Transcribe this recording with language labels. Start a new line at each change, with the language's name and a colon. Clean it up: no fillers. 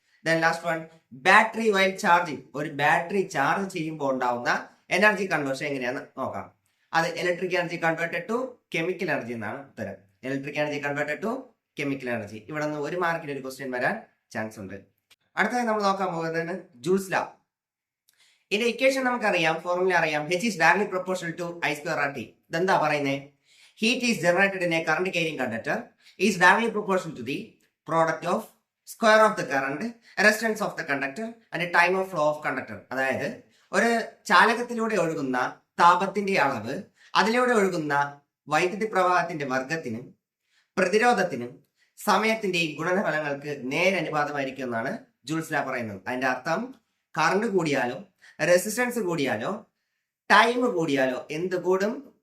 English: Then last one, battery while charging.
Malayalam: ഒരു battery charge ചെയ്യുമ്പോൾ ഉണ്ടാവുന്ന എനർജി കൺവേർഷൻ എങ്ങനെയാന്ന് നോക്കാം. അത്
English: electric energy converted to chemical energy
Malayalam: എന്നാണ് ഉത്തരം.
English: Electric energy converted to chemical energy.
Malayalam: ഇവിടെ നിന്ന് 1 മാർക്കിന് ഒരു ക്വസ്റ്റ്യൻ വരാൻ ചാൻസ് ഉണ്ട്. അടുത്തതായി നമ്മൾ നോക്കാൻ പോകുന്നത് ജൂൾസ് ലോ. ഇതിന്റെ ഇക്വേഷൻ നമുക്കറിയാം, ഫോർമുല അറിയാം.
English: H is directly proportional to I square RT.
Malayalam: ഇതെന്താ പറയുന്നത്?
English: Heat is generated in a current carrying conductor is directly proportional to the product of square of the current, resistance of the conductor and time of flow of conductor.
Malayalam: അതായത് ഒരു ചാലകത്തിലൂടെ ഒഴുകുന്ന താപത്തിന്റെ അളവ് അതിലൂടെ ഒഴുകുന്ന വൈദ്യുതി പ്രവാഹത്തിന്റെ വർഗത്തിനും പ്രതിരോധത്തിനും സമയത്തിന്റെയും ഗുണനഫലങ്ങൾക്ക് നേരനുപാതമായിരിക്കും എന്നാണ് ജൂൾസ് ലോ പറയുന്നത്. അതിന്റെ അർത്ഥം കറണ്ട് കൂടിയാലോ റെസിസ്റ്റൻസ് കൂടിയാലോ ടൈം കൂടിയാലോ എന്ത് കൂടും?